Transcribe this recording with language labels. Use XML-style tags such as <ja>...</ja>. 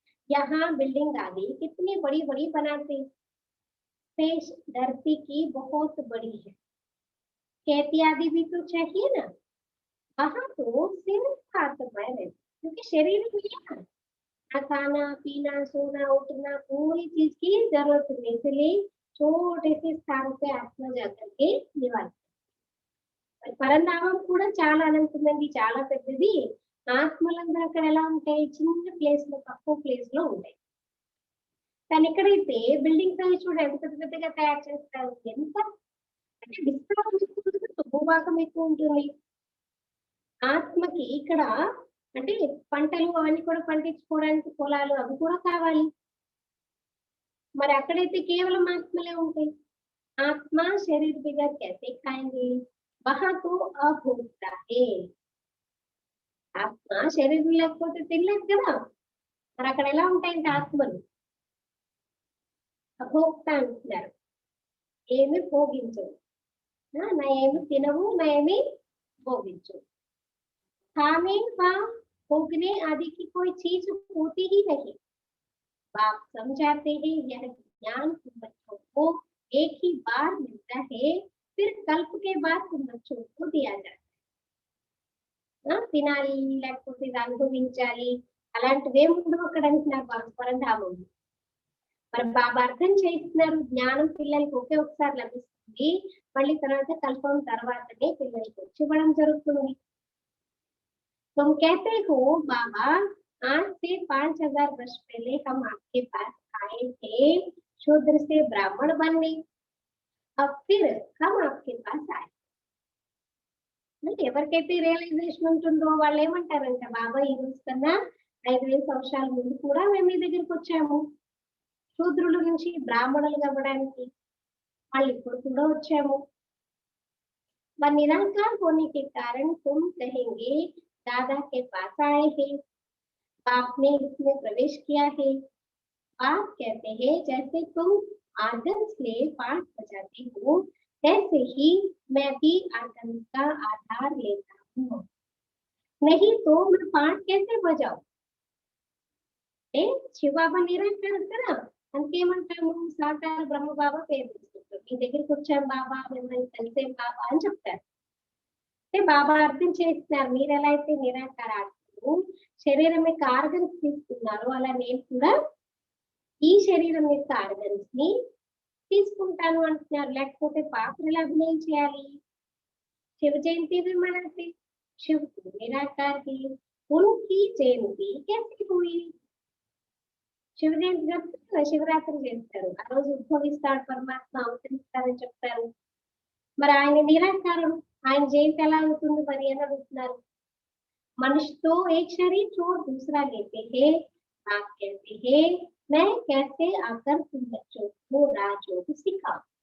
<hi>यहाँ बिल्डिंग आदि कितनी बड़ी बड़ी बनाते, स्पेस धरती की बहुत बड़ी है, खेती आदि भी तो चाहिए ना, वहां तो सिर्फ आत्माएं रहती, क्योंकि शरीर नहीं है ना, खाना पीना सोना उठना पूरी चीज की जरूरत नहीं, इसलिए छोटे से स्थान पे आत्मा जाकर के निवास,</hi> <te>పరంధామం కూడా చాలా అనంతమైనది, చాలా పెద్దది. ఆత్మలందరూ అక్కడ ఎలా ఉంటాయి, చిన్న ప్లేస్ లో తక్కువ ప్లేస్ లో ఉంటాయి. కానీ ఇక్కడైతే బిల్డింగ్స్ అవి చూడ ఎంత పెద్ద పెద్దగా తయారు చేస్తారు, ఎంత అంటే విస్తారం భూభాగం ఎక్కువ ఉంటుంది. ఆత్మకి ఇక్కడ అంటే పంటలు అవన్నీ కూడా పండించుకోవడానికి పొలాలు అవి కూడా కావాలి, మరి అక్కడైతే కేవలం ఆత్మలే ఉంటాయి.</te> <hi>ఆత్మ శరీర్ బిగర్ कैसे खाएंगे, वहां तो अभोक्ता है,</hi> <te>ఆత్మ శరీరం లేకపోతే తినలేదు కదా, మరి అక్కడ ఎలా ఉంటాయంటే ఆత్మలు అభోక్త అంటున్నారు, ఏమి భోగించవు, నా ఏమి తినవు నా ఏమి భోగించవు,</te> <hi>खाने व भोगने आदि की कोई चीज होती ही नहीं। बाप समझाते हैं यह ज्ञान तुम बच्चों को एक ही बार मिलता है, फिर कल्प के बाद तुम बच्चों को दिया जाता है।</hi> <te>తినాలి లేకపోతే అనుభవించాలి అలాంటివే ముందు అక్కడ అంటున్నారు పరంధామం. మరి బాబా అర్థం చేస్తున్నారు, జ్ఞానం పిల్లలకి ఒకే ఒకసారి లభిస్తుంది, మళ్ళీ తర్వాత కల్పం తర్వాతనే పిల్లలకి వచ్చి ఇవ్వడం జరుగుతుంది.</te> <hi>तुम कहते हो बाबा आज से 5000 वर्ष पहले हम आपके पास आए थे शूद्र से ब्राह्मण बनने, अब फिर हम आपके पास आए.</hi> <te>ఎవరికైతే రియలైజేషన్ ఉంటుందో వాళ్ళు ఏమంటారంటే, బాబా ఈ రోజు కన్నా 5000 సంవత్సరాల ముందు కూడా మేము మీ దగ్గరికి వచ్చాము, శూద్రుల నుంచి బ్రాహ్మణులు అవ్వడానికి వాళ్ళు ఇప్పుడు కూడా వచ్చాము.</te> <hi>वह निराकार होने के कारण तुम कहेंगे दादा के पास आए हैं, बाप ने इसमें प्रवेश किया है. बाप कहते हैं जैसे तुम आदम से पाठ बजाते हो वैसे ही मैं भी आदम का आधार लेता हूँ, नहीं तो मैं पाठ कैसे बजाऊं.</hi> <te>శివబాబా నిరాకారం కదా, అందుకేమంటాము సాకార బ్రహ్మ బాబా పేరు తీసుకుంటారు, మీ దగ్గరికి వచ్చాం బాబా మిమ్మల్ని కలిసే బాబా అని చెప్తారు. అంటే బాబా అర్థం చేస్తున్నారు, మీరు ఎలా అయితే నిరాకారాత్మలు శరీరం యొక్క ఆర్గన్స్ తీసుకున్నారు, అలా నేను కూడా ఈ శరీరం యొక్క ఆర్గన్స్ ని తీసుకుంటాను అంటున్నారు. లేకపోతే పాత్రలు అభినయం చేయాలి.</te> <hi>శివ జయంతి भी मनाते, शिव निराकार की उनकी जयंती कैसे हुई.</hi> <te>శివ జయంతి చెప్తారు, శివరాత్రి చేస్తారు, ఆ రోజు ఉద్భవిస్తాడు పరమాత్మ, అవతరిస్తారని చెప్తారు. మరి ఆయన నిరాకారం, ఆయన జయంతి ఎలా అవుతుంది మరి అని అడుగుతున్నారు. మనిషితో</te> <hi>एक शरीर छोड़ दूसरा लेते हैं, आप कहते हैं मैं कैसे आकर तुम बच्चों को राजयोग सिखाऊं.</hi>